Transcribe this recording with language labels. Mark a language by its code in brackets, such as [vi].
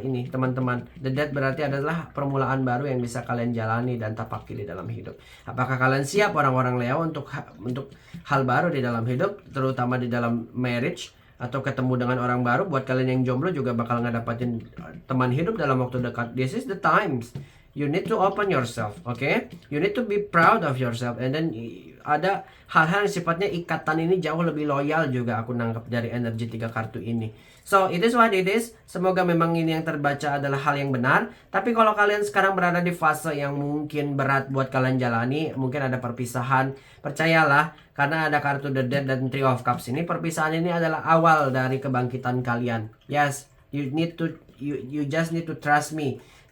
[id] Ini teman-teman, the death berarti adalah permulaan baru yang bisa kalian jalani dan tapaki di dalam hidup. Apakah kalian siap orang-orang Leo untuk hal baru di dalam hidup, terutama di dalam marriage, atau ketemu dengan orang baru? Buat kalian yang jomblo juga bakal ngedapatin teman hidup dalam waktu dekat. [en] This is the times. You need to open yourself, okay? You need to be proud of yourself. And then [id] ada hal-hal yang sifatnya ikatan ini jauh lebih loyal juga aku nangkap dari energi 3 kartu ini. [en] So, it is what it is. [id] Semoga memang ini yang terbaca adalah hal yang benar. Tapi kalau kalian sekarang berada di fase yang mungkin berat buat kalian jalani, mungkin ada perpisahan, percayalah, karena ada kartu The Death dan Three of Cups ini, perpisahan ini adalah awal dari kebangkitan kalian. [en] Yes, you just need to trust me.